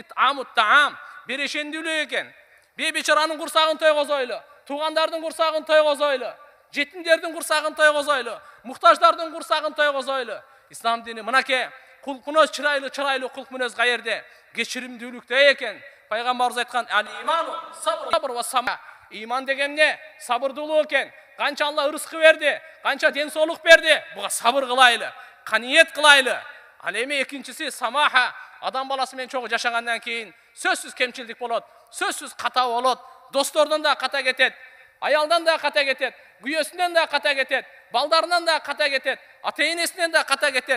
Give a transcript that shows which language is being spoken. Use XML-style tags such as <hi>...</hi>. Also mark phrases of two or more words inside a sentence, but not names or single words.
<ar>إطعام الطعام,</ar> <ky>берешендүүлүк экен. Бейбечаранын курсагын тойгозойлу, туугандардын курсагын тойгозойлу, жетимдердин курсагын тойгозойлу, муктаждардын курсагын тойгозойлу. Ислам дини мынакей кулк мүнөз, чырайлуу кулк мүнөз каерде? Кечиримдүүлүктө экен. Пайгамбарыбыз айткан:</ky> <ar>"الإيمان الصبر والسماحة."</ar> <ky>Иман деген эмне? Сабырдуулук экен. Канча Алла ырыскы берди, канча ден соолук берди, буга сабыр кылайлы, каниет кылайлы. Ал эми экинчиси самаха. Адам баласы менен чогуу жашагандан кийин сөзсүз кемчилдик болот, сөзсүз ката болот, достордон да ката кетет, аялдан да ката кетет, күйөөсүнөн да ката кетет, балдарынан да ката кетет, ата-энесинен да ката кетет.</ky>